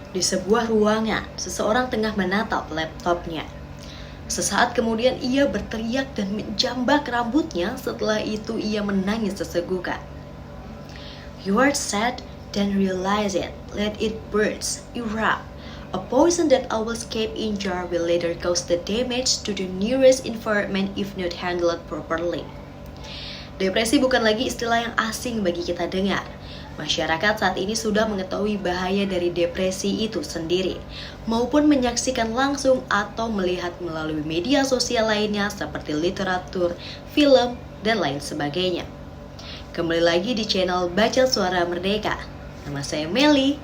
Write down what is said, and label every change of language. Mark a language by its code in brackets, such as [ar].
[id] Di sebuah ruangan, seseorang tengah menatap laptopnya. Sesaat kemudian ia berteriak dan menjambak rambutnya, setelah itu ia menangis sesenggukan. [en] You are sad, then realize it, let it burst, erupt. A poison that always escape in jar will later cause the damage to the nearest environment if not handled properly. [id] Depresi bukan lagi istilah yang asing bagi kita dengar. Masyarakat saat ini sudah mengetahui bahaya dari depresi itu sendiri, maupun menyaksikan langsung atau melihat melalui media sosial lainnya seperti literatur, film, dan lain sebagainya. Kembali lagi di channel Baca Suara Merdeka. Nama saya Meli.